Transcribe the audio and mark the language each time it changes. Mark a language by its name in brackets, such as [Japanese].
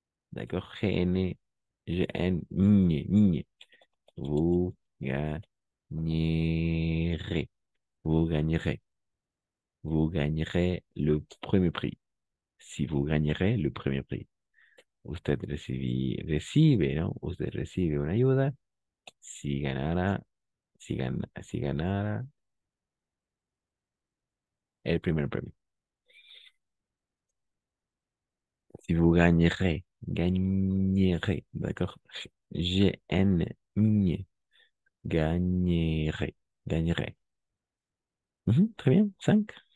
[French] D'accord? GN, GN, ñ, ñ. Vous gagnerez. Vous gagnerez. Vous gagnerez le premier prix. Si vous gagnerez le premier prix. [Spanish] Usted recibe, ¿no? Usted recibe una ayuda. Si ganara, si ganara el primer premio. [French] Si vous gagnerez, gagnerez, d'accord? G-N-N, gagnerez, gagnerez. Très bien, 5.